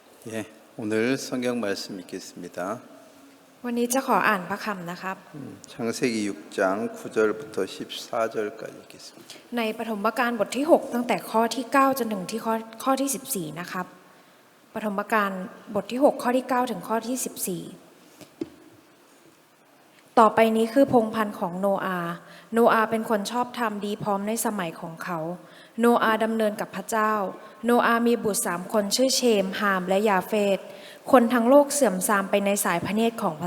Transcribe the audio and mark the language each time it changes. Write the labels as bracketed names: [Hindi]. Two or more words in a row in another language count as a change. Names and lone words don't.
[Korean] 예, 오늘 성경 말씀 읽겠습니다. [Thai] วันนี้จะขออ่านพระคำนะครับ [Korean] 창세기 6장 9절부터 14절까지 읽겠습니다. [Thai] ในปฐมกาลบทที่ 6 ตั้งแต่ข้อที่ 9 จนถึงที่ข้อที่ 14 นะครับปฐมกาลบทที่ 6 ข้อที่ 9 ถึงข้อที่ 14 ต่อไปนี้คือพงศ์พันธุ์ของโนอาห์เป็นคนชอบธรรมดีพ ร้อมในสมัยของเขาโนอาห์ดำเนินกับพระเจ้าโนอาห์มีบุตร3 คนชื่อเชมฮามและยาเฟตคนทั้งโลกเสื่อมทรามไปในสายพระเนตรของพ